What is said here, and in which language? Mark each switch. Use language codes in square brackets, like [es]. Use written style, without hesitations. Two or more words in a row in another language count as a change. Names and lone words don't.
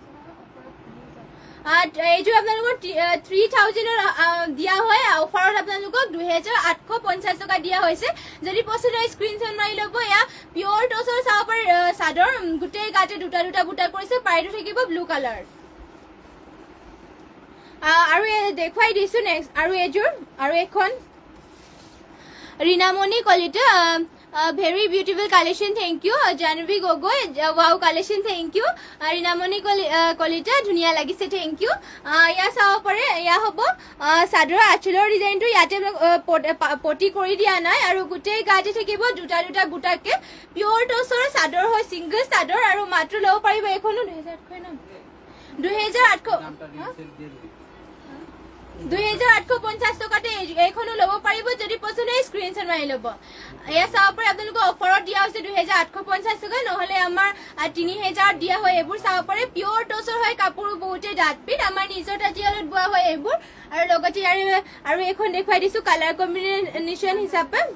[as] এইযোৰ আপোনালোকৰ 3000 দিয়া হয় অফাৰত আপোনালোকক 2850 টকা দিয়া হৈছে যদি পছন্দ হয় স্ক্ৰীনশ্বট মাৰি ল'ব এয়া পিয়ৰ টছৰ চাব পাৰে চাদৰ গোটেই গাতে দুটা বুটা কৰিছে পাৰিটো থাকিব [en] blue colour [as] আৰু দেখুৱাই দিছো নেক্সট আৰু এইযোৰ আৰু এখন ৰীনামণি কলিতা [en] very beautiful collection thank you Janvi Gogoi wow collection thank you [as] ৰীনামণি কলিতা ধুনীয়া লাগিছে [en] thank you [as] ইয়া চাব পাৰে ইয়া হ'ব চাদৰ আঁচলৰ ডিজাইনটো ইয়াতে পটি কৰি দিয়া নাই আৰু গোটেই গাতে থাকিব দুটা বুটাকে পিয়ৰ টছৰ চাদৰ হয় সিংগল চাদৰ আৰু মাত্ৰ ল'ব পাৰিব এখনো 2850 টকাতে এইখনো ল'ব পাৰিব যদি পছন্দ হয় স্ক্ৰীনশ্বট মাৰি ল'ব এয়া চাব পাৰে আপোনালোকক অফাৰত দিয়া হৈছে 2850 টকা নহলে আমাৰ 3000 দিয়া হয় এইবোৰ চাব পাৰে পিয়ৰ টছৰ হয় কাপোৰ বহুতে ডাঠপিট আমাৰ নিজৰ তাঁতিশালত বোৱা হয় এইবোৰ আৰু লগতে আৰু এখন দেখুৱাই দিছো [en] colour combination [as] হিচাপে